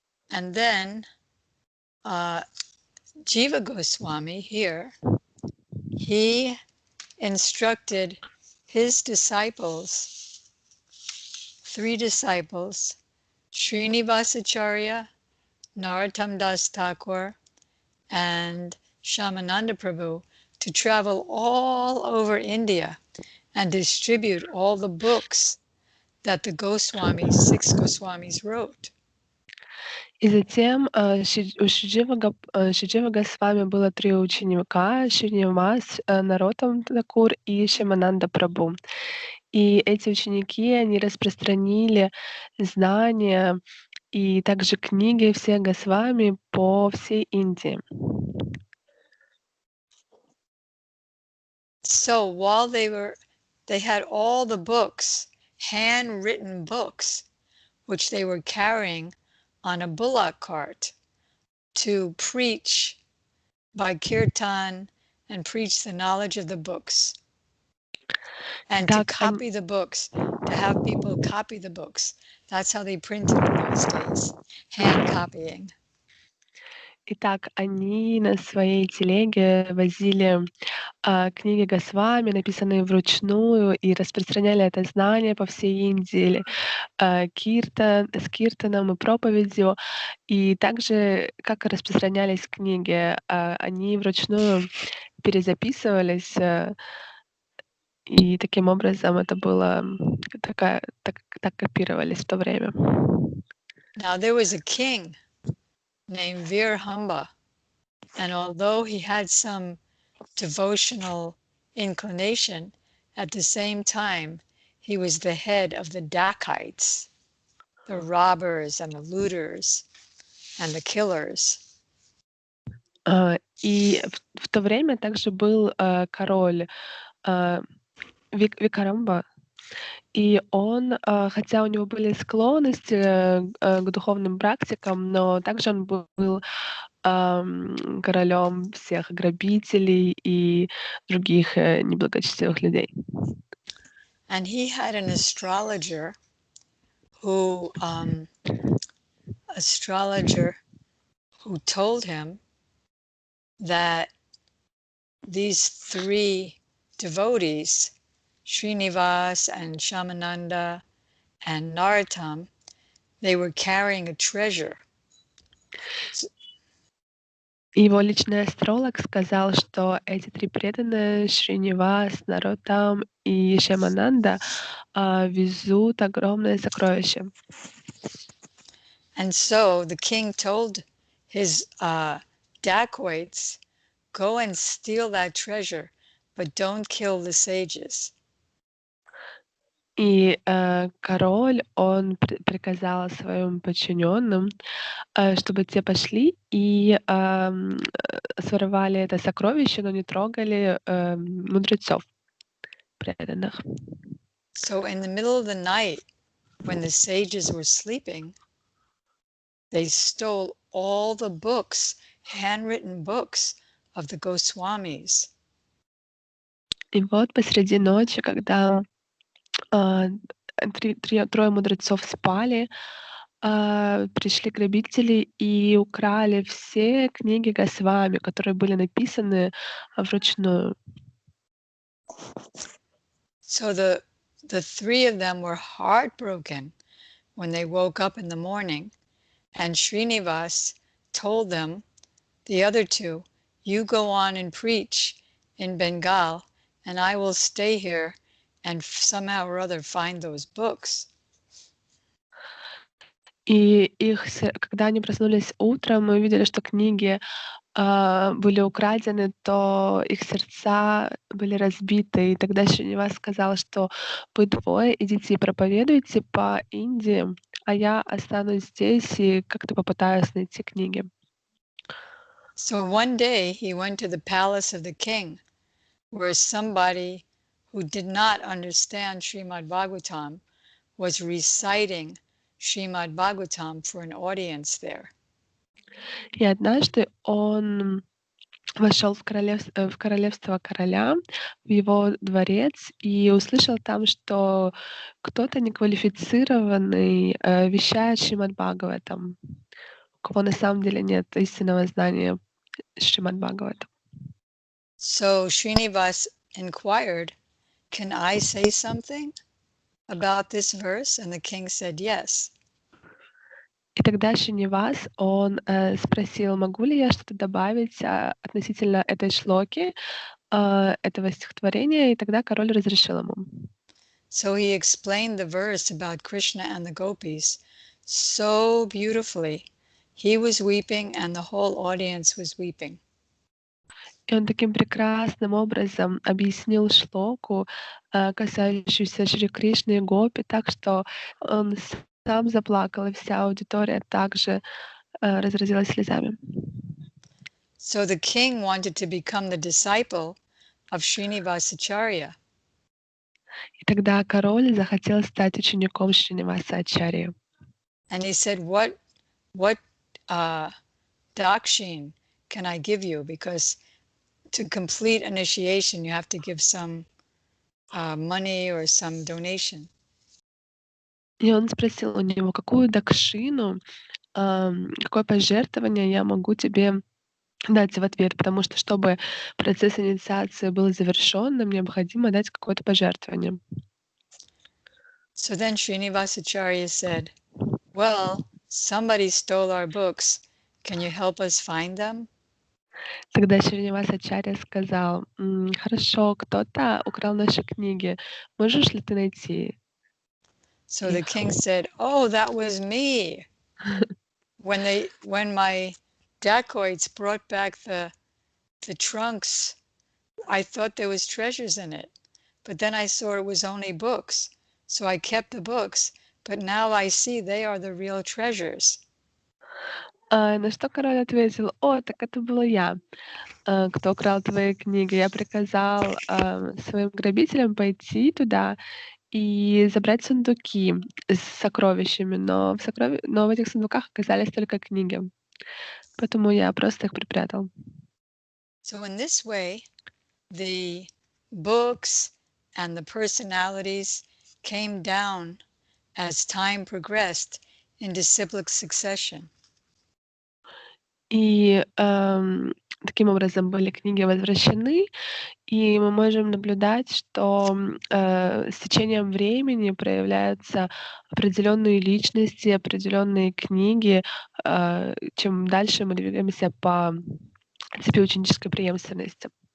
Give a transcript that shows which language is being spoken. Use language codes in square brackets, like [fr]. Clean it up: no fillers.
[en] And then Jiva Goswami here, he instructed his disciples, 3 disciples, Srinivasacharya, Narottam Das Thakur, and Shamananda Prabhu, to travel all over India and distribute all the books that the Goswamis, 6 Goswamis, wrote. [ru] И затем у Шиджива Госвами было 3 ученика: Шринивас, Нароттам Такур и Шямананда Прабху. И эти ученики, они распространили знания и также книги всех Госвами по всей Индии. [en] So while they had all the books, handwritten books, which they were carrying on a bullock cart to preach by kirtan and preach the knowledge of the books, and to copy the books, to have people copy the books. That's how they printed in those days, hand copying. [ru] Итак, они на своей телеге возили книги Госвами, написанные вручную, и распространяли это знание по всей Индии, с киртаном и проповедью. И также, как распространялись книги, они вручную перезаписывались, и таким образом это было так копировались в то время. [en] Now there was a king named Virhamba, and although he had some devotional inclination, at the same time he was the head of the dacoits, the robbers and the looters and the killers. [ru] И в то время также был король Викарамба, и он, хотя у него были склонности к духовным практикам, но также он был королем всех грабителей и других неблагочестивых людей. [en] And he had an astrologer who told him that these 3 devotees, Srinivas and Shamananda and Narottam, they were carrying a treasure. [ru] Его личный астролог сказал, что эти 3 преданные, Шринивас, Нароттам и Шямананда, везут огромное сокровище. [en] And so the king told his dacoits, go and steal that treasure, but don't kill the sages. [ru] И король, он приказал своим подчиненным, чтобы те пошли и своровали это сокровище, но не трогали мудрецов преданных. [en] So in the middle of the night, when the sages were sleeping, they stole all the books, handwritten books of the Goswamis. [ru] И вот посреди ночи, когда 3 мудрецов спали, пришли грабители и украли все книги Госвами, которые были написаны вручную. [en] So the three of them were heartbroken when they woke up in the morning, and Srinivas told them, the other two, you go on and preach in Bengal, and I will stay here and somehow or other find those books. [ru] И когда они проснулись утром и увидели, что книги были украдены, то их сердца были разбиты. И тогда Шrinivas сказал, что вы двое идите и проповедуйте по Индии, а я останусь здесь и как-то попытаюсь найти книги. [en] So one day he went to the palace of the king, where somebody who did not understand Srimad Bhagavatam was reciting Srimad Bhagavatam for an audience there. [ru] И однажды он вошел в королевство короля, в его дворец, и услышал там, что кто-то неквалифицированный вещает Шримад Бхагаватам, у кого на самом деле нет истинного знания Шримад Бхагаватам. [en] So Srinivas inquired, can I say something about this verse? And the king said yes. [ru] И тогда Шrinivas, он спросил, могу ли я что-то добавить относительно этой шлоки, этого стихотворения, и тогда король разрешил ему. [en] So he explained the verse about Krishna and the gopis so beautifully. He was weeping and the whole audience was weeping. [ru] И он таким прекрасным образом объяснил шлоку, касающуюся Шри Кришны и Гопи, так что он сам заплакал, и вся аудитория также разразилась слезами. [en] So the king wanted to become the disciple of Srinivasacharya. [ru] И тогда король захотел стать учеником Шриниваса Ачарьи. [en] And he said, what dakshin can I give you? Because to complete initiation, you have to give some money or some donation. [ru] И он спросил у него, какую дакшину, какое пожертвование я могу тебе дать в ответ, потому что, чтобы процесс инициации был завершенным, необходимо дать какое-то пожертвование. [en] So then Srinivasacharya said, well, somebody stole our books. Can you help us find them? [ru] Тогда Шринивас Ачарья сказал, хорошо, кто-то украл наши книги, можешь ли ты найти [en] So the [ru] их? [en] king said, oh, that was me. When my dacoits brought back the trunks, I thought there was treasures in it, but then I saw it was only books. So I kept the books, but now I see they are the real treasures. [ru] На что король ответил, о, так это была я, кто украл твои книги. Я приказал своим грабителям пойти туда и забрать сундуки с сокровищами, но в этих сундуках оказались только книги. Поэтому я просто их припрятал. [en] So in this way, the books and the personalities came down as time progressed in disciplic succession. [ru] И таким образом были книги возвращены, и мы можем наблюдать, что с течением времени проявляются определенные личности, определенные книги, чем дальше мы двигаемся по цепи ученической преемственности.